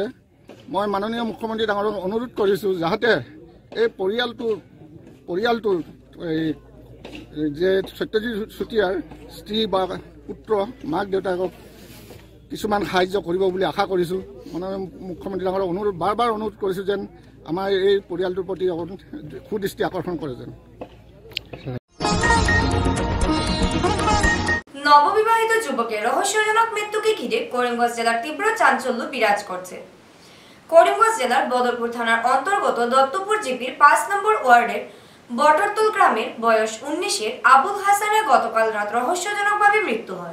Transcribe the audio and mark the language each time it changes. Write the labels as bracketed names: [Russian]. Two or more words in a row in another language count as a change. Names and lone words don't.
[Assamese] মই মাননীয় মুখ্যমন্ত্ৰী ডাঙৰক অনুৰোধ কৰিছোঁ যাতে এই পৰিয়ালটো যে সত্যজিৎ চুতীয়াৰ স্ত্ৰী বা পুত্ৰ, মাক দেউতাকক কিছুমান সাহায্য কৰিব বুলি আশা কৰিছোঁ। মাননীয় মুখ্যমন্ত্ৰী ডাঙৰক বাৰ অনুৰোধ কৰিছোঁ যেন আমাৰ এই পৰিয়ালটোৰ প্ৰতি সুদৃষ্টি আকৰ্ষণ কৰে যেন। [Bangla] নববিবাহিত যুবকের রহস্যজনক মৃত্যুকে ঘিরে করিমগঞ্জ জেলার তীব্র চাঞ্চল্য বিরাজ করছে। করিমগঞ্জ জেলার বদরপুর থানার অন্তর্গত দত্তপুর জিপির 5 নম্বর ওয়ার্ডের বটরতুল গ্রামের বয়স 19-এর আবুল হাসানের গতকাল রাত রহস্যজনকভাবে মৃত্যু হয়।